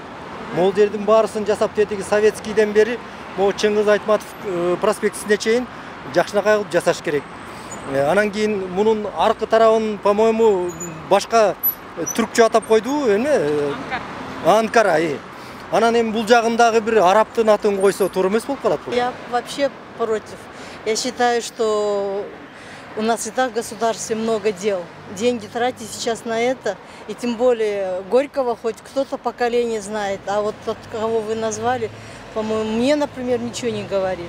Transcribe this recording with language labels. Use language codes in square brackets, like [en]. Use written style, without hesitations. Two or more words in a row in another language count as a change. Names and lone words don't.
[ky] Могул жердин баарысын жасап, тетиги советскийден бери могу Чыңгыз Айтматов проспектисине чейин жакшынакай кылып жасаш керек. Анан кийин мунун аркы тарабын, по-моему, башка түркчө атап койду, эме? Анкара. Анан эми бул жагындагы бир арабтын атын койсо туура эмес болуп калат бул. [ru] Я вообще против. Я считаю, что у нас и так в государстве много дел. Деньги тратить сейчас на это, и тем более Горького хоть кто-то поколение знает, а вот тот, кого вы назвали, по-моему, мне, например, ничего не говорит.